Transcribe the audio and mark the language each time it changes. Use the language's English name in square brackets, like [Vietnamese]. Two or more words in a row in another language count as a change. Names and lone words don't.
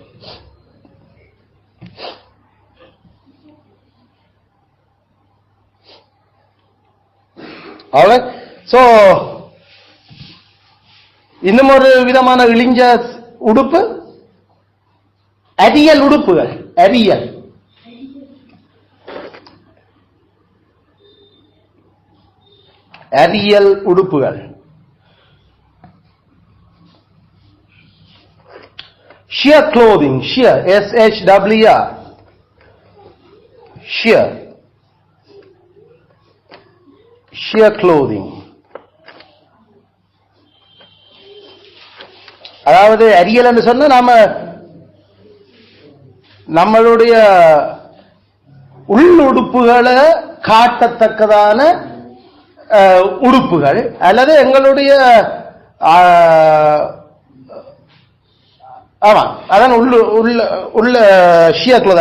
[Tamil] சோ இன்னும் ஒரு விதமான இழிஞ்ச உடுப்பு அரியல் உடுப்புகள். அரியல் அரியல் உடுப்புகள். [English] sheer clothing, sheer, SHWR, sheer, sheer clothing. [Tamil] அதாவது அரியல் என்று சொன்னா நம்மளுடைய உள்ளுடுப்புகளை காட்டத்தக்கதான உடுப்புகள், அல்லது எங்களுடைய ஆமா அதான் உள்ள [English] sheer cloth.